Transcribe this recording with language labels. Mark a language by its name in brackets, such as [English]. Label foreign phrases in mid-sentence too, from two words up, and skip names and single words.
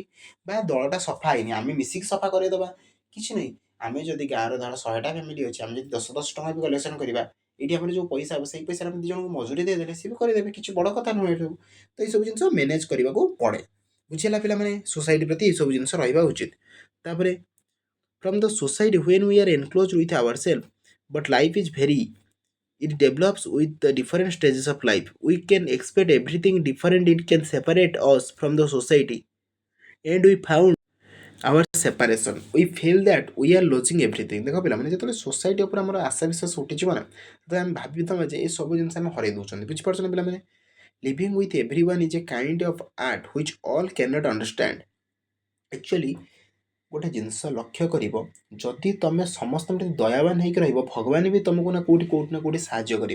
[Odia] ବା ଦଳଟା ସଫା ହେଇନି, ଆମେ ମିଶିକି ସଫା କରେଇଦେବା। କିଛି ନାହିଁ, ଆମେ ଯଦି ଗାଁର ଧର 100ଟା ଫ୍ୟାମିଲି ଅଛି, ଆମେ ଯଦି 10-10 ଟଙ୍କା ବି କଲେକ୍ସନ୍ କରିବା, ଏଇଠି ଆମର ଯେଉଁ ପଇସା ହେବ, ସେଇ ପଇସାରେ ଆମେ 2 ଜଣଙ୍କୁ ମଜୁରୀ ଦେଇଦେଲେ ସିଏ ବି କରିଦେବେ। କିଛି ବଡ଼ କଥା ନୁହେଁ ଏଠୁ। ତ ଏଇସବୁ ଜିନିଷ ମ୍ୟାନେଜ୍ କରିବାକୁ ପଡ଼େ। ବୁଝିଲା ପିଲାମାନେ? ସୋସାଇଟି ପ୍ରତି ଏଇସବୁ ଜିନିଷ ରହିବା ଉଚିତ। [English] ତାପରେ from the society when we are enclose with our self, but life is very, it develops with the different stages of life. We can expect everything different. It can separate us from the society, and we found our separation. We feel that we are losing everything. [Odia] ଦେଖ ପିଲାମାନେ, ଯେତେବେଳେ ସୋସାଇଟି ଉପରେ ଆମର ଆଶା ବିଶ୍ୱାସ ଉଠିଯିବ ନା, ତ ଆମେ ଭାବିଥାଉ ଯେ ଏ ସବୁ ଜିନିଷ ଆମେ ହରେଇ ଦେଉଛନ୍ତି। ବୁଝିପାରୁଛ ନା ପିଲାମାନେ? [English] living with every one is a kind of art which all can not understand. [Odia] ଆକ୍ଚୁଆଲି ଗୋଟେ ଜିନିଷ ଲକ୍ଷ୍ୟ କରିବ, ଯଦି ତମେ ସମସ୍ତଙ୍କ ପ୍ରତି ଦୟାବାନ ହେଇକି ରହିବ, ଭଗବାନ ବି ତମକୁ ନା କୋଉଠି ନା କୋଉଠି ସାହାଯ୍ୟ କରିବେ।